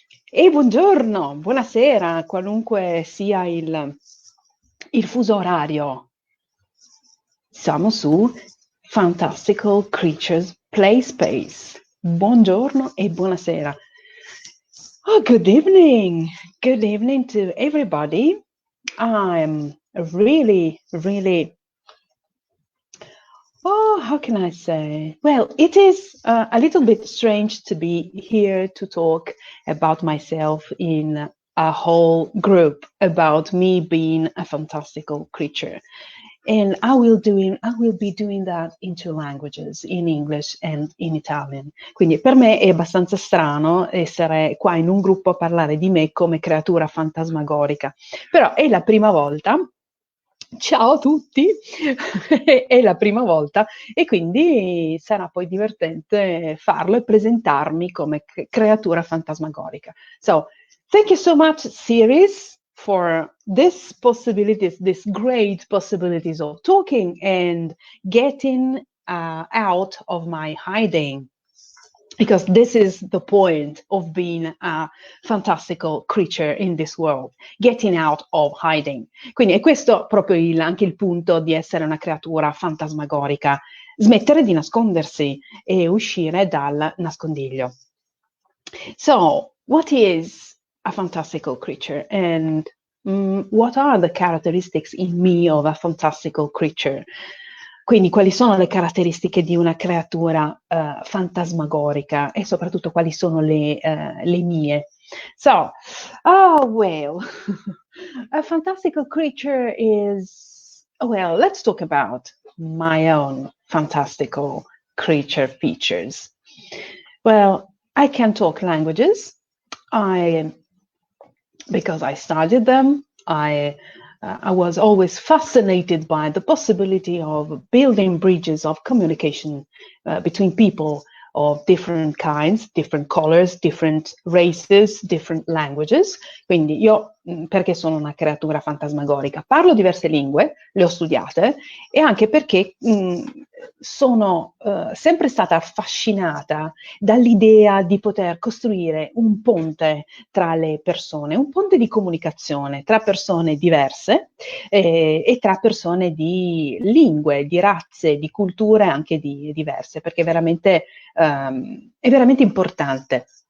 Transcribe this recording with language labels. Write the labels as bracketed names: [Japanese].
[Italian] E buongiorno, buonasera, qualunque sia il fuso orario. Siamo su Fantastical Creatures Play Space. Buongiorno e buonasera. [English] Oh, good evening. Good evening to everybody. I'm really how can I say? Well, it is a little bit strange to be here to talk about myself in a whole group about me being a fantastical creature. And I will be doing that in two languages, in English and in Italian. [Italian] Quindi per me è abbastanza strano essere qua in un gruppo a parlare di me come creatura fantasmagorica, però è la prima volta. Ciao a tutti, è la prima volta e quindi sarà poi divertente farlo e presentarmi come creatura fantasmagorica. [English] So, thank you so much, series, for this possibilities, this great possibilities of talking and getting out of my hiding. Because this is the point of being a fantastical creature in this world, getting out of hiding. [Italian] Quindi è questo proprio anche il punto di essere una creatura fantasmagorica, smettere di nascondersi e uscire dal nascondiglio. [English] So, what is a fantastical creature and what are the characteristics in me of a fantastical creature? [Italian] Quindi quali sono le caratteristiche di una creatura fantasmagorica e soprattutto quali sono le mie? [English] So, well, a fantastical creature is, well, let's talk about my own fantastical creature features. Well, I can talk languages. Because I studied them, I was always fascinated by the possibility of building bridges of communication between people of different kinds, different colors, different races, different languages. [Italian] Quindi io, perché sono una creatura fantasmagorica, parlo diverse lingue, le ho studiate, e anche perché sono sempre stata affascinata dall'idea di poter costruire un ponte tra le persone, un ponte di comunicazione tra persone diverse e tra persone di lingue, di razze, di culture anche diverse, perché è veramente importante.